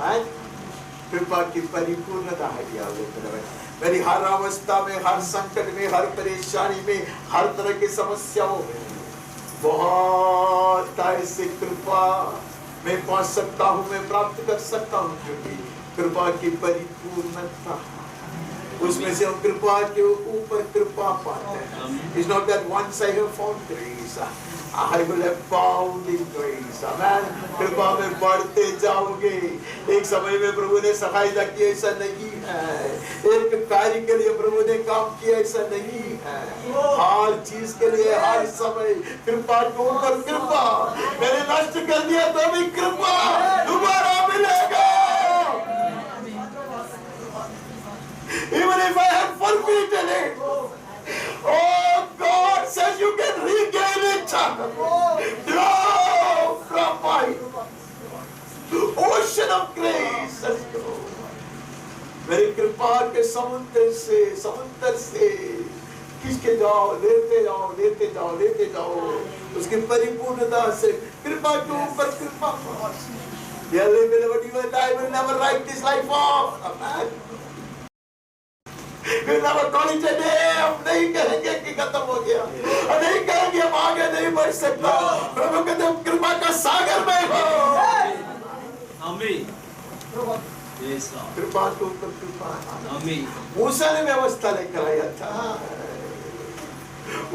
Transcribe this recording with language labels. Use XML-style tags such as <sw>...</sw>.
<hi>कृपा की परिपूर्णता है क्या मेरी हर अवस्था में, हर संकट में, हर परेशानी में, हर तरह की समस्याओं में बहुत ऐसी कृपा मैं पा सकता हूँ, मैं प्राप्त कर सकता हूँ, क्योंकि कृपा की परिपूर्णता उसमें से हम कृपा के ऊपर कृपा पाते हैं।</hi> <en>It's not that once I have found grace, I will have found in grace।</en> <hi>Amen। कृपा में बढ़ते जाओगे। एक समय में प्रभु ने सहायता की, ऐसा नहीं है। एक कार्य के लिए प्रभु ने काम किया, ऐसा नहीं है। हर चीज के लिए हर समय कृपा के ऊपर कृपा। मैंने नष्ट कर दिया तो भी कृपा दोबारा मिलेगा।</hi> <en>Even if I have forfeited it, oh God says you can regain it। Draw from my ocean of grace।</en> <hi>मेरी कृपा के समुद्र से खींचके जाओ, लेते जाओ, लेते जाओ, लेते जाओ, उसकी परिपूर्णता से कृपा के ऊपर कृपा।</hi> <en>You and I will never write this life off। Amen। We'll never call it a day।</en> <hi>हम नहीं कहेंगे कि खत्म हो गया, और नहीं कहेंगे हम आगे नहीं बढ़ सकता। प्रभु कहते हैं कृपा का सागर में हो। आमीन। कृपा के ऊपर कृपा। आमीन। मूसा ने व्यवस्था लेकर आया था,</hi>